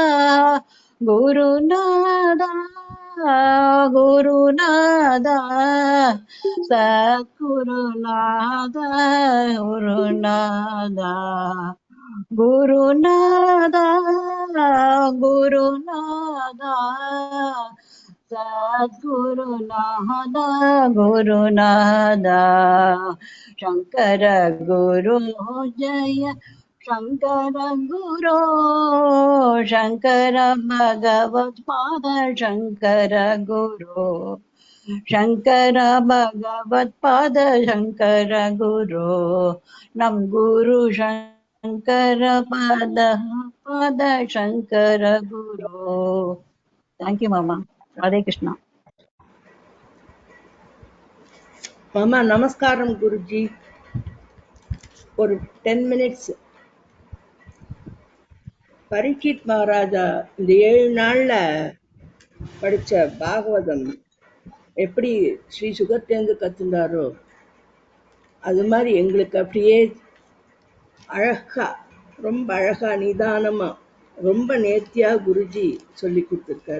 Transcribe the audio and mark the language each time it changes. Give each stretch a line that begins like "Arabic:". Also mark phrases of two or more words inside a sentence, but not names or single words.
Tamil: குருநாதா, குருநாதா, சத்குருநாதா, குருநாதா, குருநாதா, குருநாதா, சத்குருநாதா, குருநாதா.
Sanskrit: शंकर गुरु जय शंकर गुरो, शंकर भगवत पाद शंकर गुरो, शंकर भगवत पाद शंकर गुरो. नम गुरु शंकर पाद पाद शंकर गुरो.
English: thank you मामा. राधे कृष्णा.
Tamil: மாமா நமஸ்காரம் குருஜி. ஒரு 10 minutes. பரீட்சித் மகாராஜா இந்த 7 நாள்ல படிச்ச பாகவதம் எப்படி ஸ்ரீ சுகத்தேந்து கத்துந்தாரோ அது மாதிரி எங்களுக்கு அப்படியே அழகா, ரொம்ப அழகா, நிதானமா, ரொம்ப நேர்த்தியா குருஜி சொல்லி கொடுத்துருக்கார்.